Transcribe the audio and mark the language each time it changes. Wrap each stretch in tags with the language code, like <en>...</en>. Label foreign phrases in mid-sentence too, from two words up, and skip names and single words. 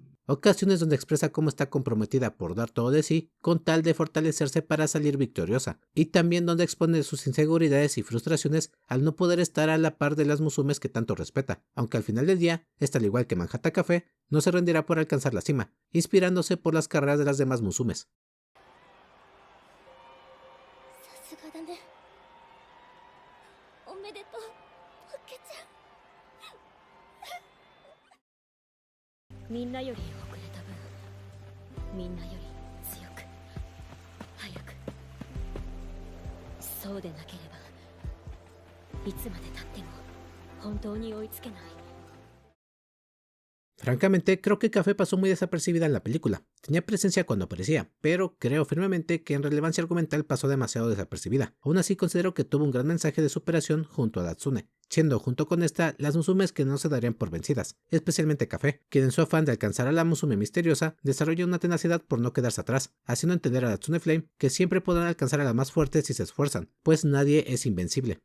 <es>Ocasiones donde expresa cómo está comprometida por dar todo de sí con tal de fortalecerse para salir victoriosa, y también donde expone sus inseguridades y frustraciones al no poder estar a la par de las Musumes que tanto respeta, aunque al final del día, esta al igual que Manhattan Café, no se rendirá por alcanzar la cima, inspirándose por las carreras de las demás Musumes.</es> <ja>みんなより遅れた分みんなより強く早くそうでなければいつまでたっても本当に追いつけない</ja> <es>Francamente, creo que Café pasó muy desapercibida en la película. Tenía presencia cuando aparecía, pero creo firmemente que en relevancia argumental pasó demasiado desapercibida. Aún así considero que tuvo un gran mensaje de superación junto a Natsune, siendo junto con esta las Musumes que no se darían por vencidas, especialmente Café, quien en su afán de alcanzar a la Musume misteriosa desarrolla una tenacidad por no quedarse atrás, haciendo entender a Natsune Flame que siempre podrán alcanzar a las más fuertes si se esfuerzan, pues nadie es invencible.</es>